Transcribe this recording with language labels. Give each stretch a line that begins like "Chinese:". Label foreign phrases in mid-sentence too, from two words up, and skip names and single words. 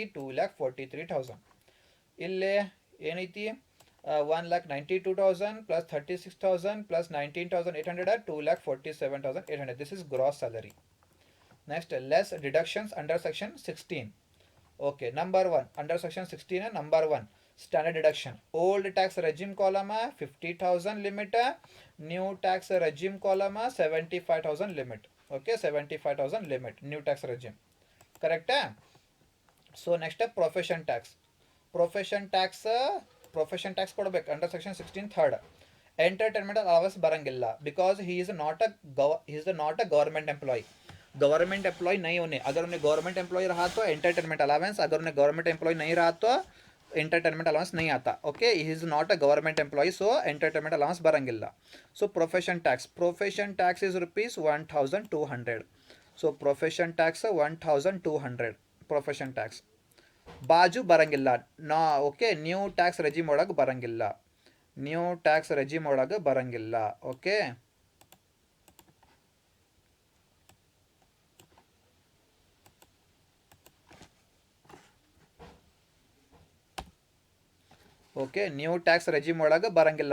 Kannada: 2,43,000. ಇಲ್ಲೇ ಏನೈತಿ? 1,92,000 ಪ್ಲಸ್ 36,000 ಪ್ಲಸ್ 19,800 2,47,800.
English: This is gross salary. Next less deductions under section 16. Okay, number 1 under section 16 number 1 standard deduction. Old tax regime column 50,000 limit, new tax regime column 75,000 limit. Okay, 75,000 limit new tax regime. Correct? So next profession tax. Profession tax ಕೊಡಬೇಕು under section 16 third. Entertainment allowance ಬರಂಗಿಲ್ಲ because he is not a government employee. government employee
Hindi: नहीं होने, अगर उन्हें
English: government employee
Hindi: रहा तो
English: entertainment allowance,
Hindi: अगर उन्हें
English: government employee
Hindi: नहीं रहा तो
English: entertainment allowance
Hindi: नहीं आता.
English: Okay, he is not a government employee, so entertainment allowance बरंगिಲ್ಲ. So profession tax is rupees 1,200. So profession tax 1,200 profession tax.
Kannada: ಬಾಜು ಬರಂಗಿಲ್ಲ ನಾ. ಓಕೆ,
English: new tax regime
Kannada: ಒಳಗೆ ಬರಂಗಿಲ್ಲ.
English: new tax regime
Kannada: ಒಳಗೆ ಬರಂಗಿಲ್ಲ. ಓಕೆ, ಓಕೆ,
English: new tax regime
Kannada: ಒಳಗೆ ಬರಂಗಿಲ್ಲ.